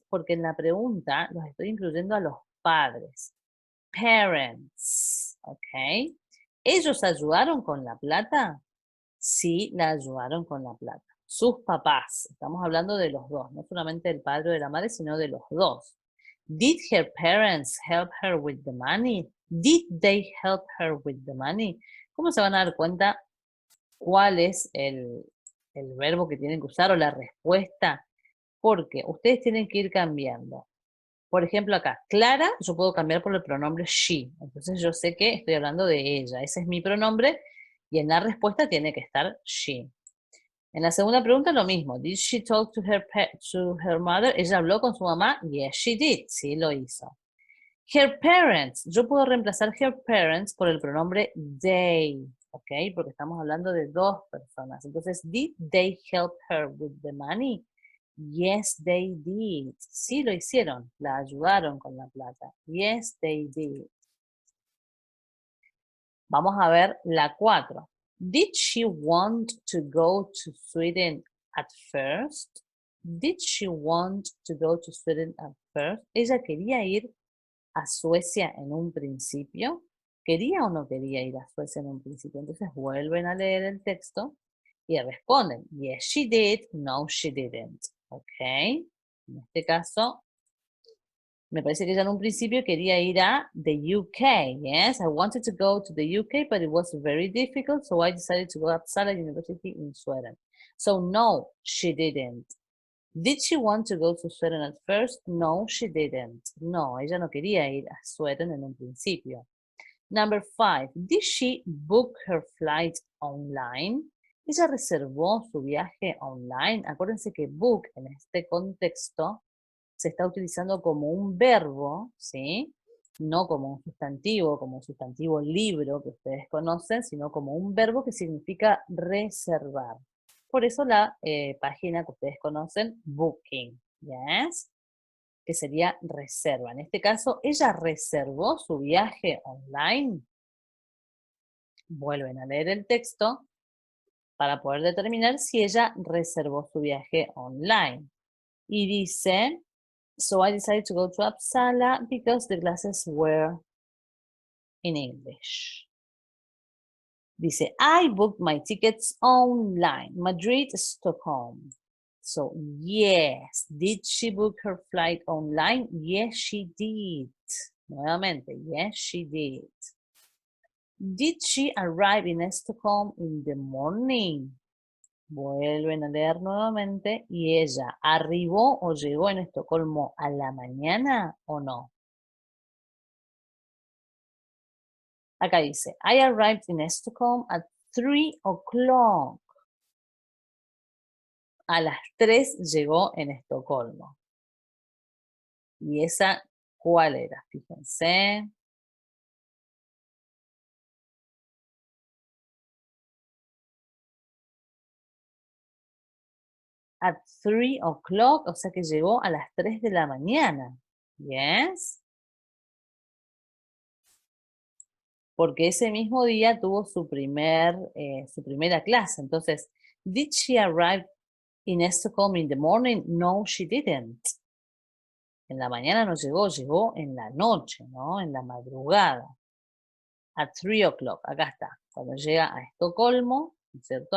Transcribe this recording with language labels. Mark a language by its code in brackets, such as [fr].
[es] Porque en la pregunta los estoy incluyendo a los padres. Parents, ¿ok? ¿Ellos ayudaron con la plata? Sí, la ayudaron con la plata. Sus papás, estamos hablando de los dos, no solamente del padre o de la madre, sino de los dos. [en] Did her parents help her with the money? Did they help her with the money? [es] ¿Cómo se van a dar cuenta cuál es el verbo que tienen que usar o la respuesta, porque ustedes tienen que ir cambiando. Por ejemplo, acá, Clara, yo puedo cambiar por el pronombre she. Entonces yo sé que estoy hablando de ella. Ese es mi pronombre y en la respuesta tiene que estar she. En la segunda pregunta lo mismo. [en] Did she talk to her mother? [es] ¿Ella habló con su mamá? [en] Yes, she did. [es] Sí, lo hizo. [en] Her parents. [es] Yo puedo reemplazar her parents por el pronombre they. ¿Ok? Porque estamos hablando de dos personas. [en] Entonces, did they help her with the money? Yes, they did. [es] Sí, lo hicieron. La ayudaron con la plata. [en] Yes, they did. [es] Vamos a ver la 4. [en] Did she want to go to Sweden at first? Did she want to go to Sweden at first? [es] ¿Ella quería ir a Suecia en un principio? ¿Quería o no quería ir a Suecia en un principio? Entonces vuelven a leer el texto y responden, [en] yes, she did, no, she didn't. [es] ¿Ok? En este caso, me parece que ella en un principio quería ir a the UK. [en] Yes, I wanted to go to the UK, but it was very difficult, so I decided to go to Uppsala University in Sweden. So no, she didn't. Did she want to go to Sweden at first? No, she didn't. [es] No, ella no quería ir a Sweden en un principio. [en] Number 5. Did she book her flight online? [es] Ella reservó su viaje online. Acuérdense que book en este contexto se está utilizando como un verbo, ¿sí? No como un sustantivo libro que ustedes conocen, sino como un verbo que significa reservar. Por eso la página que ustedes conocen, booking, ¿yes? Que sería reserva. En este caso, ella reservó su viaje online. Vuelven a leer el texto para poder determinar si ella reservó su viaje online. Y dice, [en] so I decided to go to Uppsala because the classes were in English. Dice, I booked my tickets online, Madrid, Stockholm. So, yes, did she book her flight online? Yes, she did. Nuevamente, yes, she did. Did she arrive in Stockholm in the morning? [es] Vuelven a leer nuevamente. ¿Y ella arribó o llegó en Estocolmo a la mañana o no? Acá dice, [en] I arrived in Stockholm at 3 o'clock. [es] A las 3 llegó en Estocolmo. ¿Y esa cuál era? Fíjense. [en] At 3 o'clock, [es] o sea que llegó a las 3 de la mañana. Yes. Porque ese mismo día tuvo su primera clase. [en] Entonces, did she arrive in Stockholm in the morning? No, she didn't. [es] En la mañana no llegó, llegó en la noche, ¿no? En la madrugada. [en] At 3 o'clock, [es] acá está. Cuando llega a Estocolmo, ¿cierto?